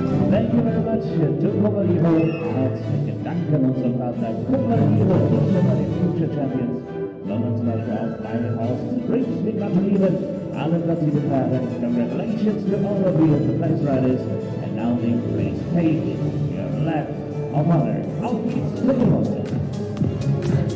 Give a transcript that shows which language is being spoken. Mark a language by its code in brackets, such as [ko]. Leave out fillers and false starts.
[en] Thank you very much to Coballero. [de] Herzlichen Dank an unseren Partner Coballero, nicht nur bei den Future Champions, sondern zum Beispiel auch bei Haus Drinks. Wir gratulieren [en] Alan Latif Hagen, congratulations to all of you, the place riders. And now please take your lap of honor. Out to the mountain.